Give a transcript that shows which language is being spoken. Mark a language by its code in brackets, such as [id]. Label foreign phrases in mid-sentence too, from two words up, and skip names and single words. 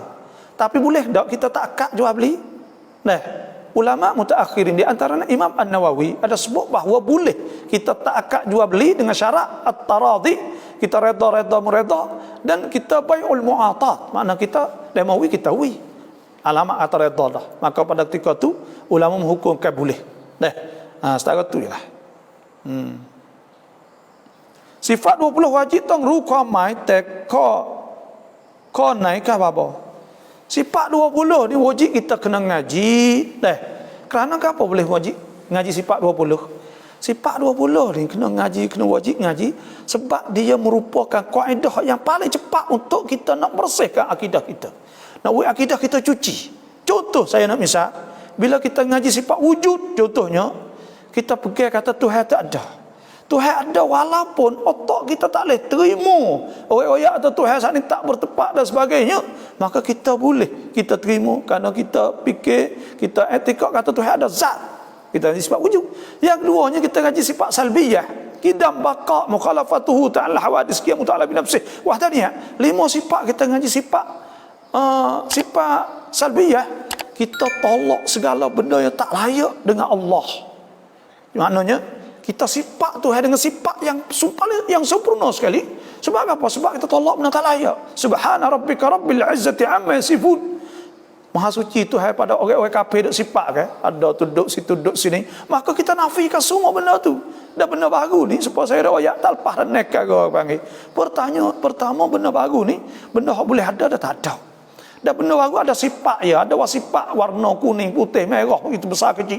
[ms] Tapi boleh tak kita tak akad jual beli? Nah, ulama mutaakhirin di antaranya Imam An-Nawawi ada sebut bahawa boleh kita tak akad jual beli dengan syarat at-taradhi, kita reda mereda, dan kita [ar] بيع المعاطاة, [ms] makna kita demawi kita wi alamat kata reda dah. Maka pada ketika tu ulama menghukumkan boleh. Setara tu jelah. Sifat 20 wajib tong ru [th] ความหมายแต่ข้อไหนครับบา [ms] Sifat 20 ni wajib kita kena ngaji. Kerana apa boleh wajib ngaji sifat 20? Sifat 20 ni kena ngaji, kena wajib ngaji sebab dia merupakan kaedah yang paling cepat untuk kita nak bersihkan akidah kita. Nak buat akidah kita cuci. Contoh saya nak misal, bila kita ngaji sifat wujud, contohnya kita pergi kata Tuhan tak ada. Tuhan ada walaupun otak kita tak boleh terima orang-orang atau Tuhan saat ni tak bertepat dan sebagainya, maka kita boleh kita terima kerana kita fikir, kita etikad kata Tuhan ada zat. Kita ngaji sifat wujud. Yang keduanya kita ngaji sifat salbiyah, [ar] قدم بقاء مخالفته تعالى حوادث قيامه تعالى بنفسه وحدانية. [ms] 5 sifat kita ngaji sifat sifat salbiyah. kita tolak segala benda yang tak layak dengan Allah. Maknanya kita sifat Tuhan dengan sifat yang sempurna sekali. Sebab apa? Sebab kita tolak benda tak layak. [ar] سبحان ربك رب العزة عما يصفون. [ms] Maha suci Tuhan pada orang-orang kafir duk sifat kan. Ada tu duduk situ duduk sini. Maka kita nafikan semua benda tu. Dan benda baru ni supaya saya riwayat tak lepas dan nekak orang panggil. Pertama benda baru ni, benda yang boleh ada dah tak ada. Dan benda baru ada sifat ya, ada sifat warna kuning, putih, merah, itu besar kecil.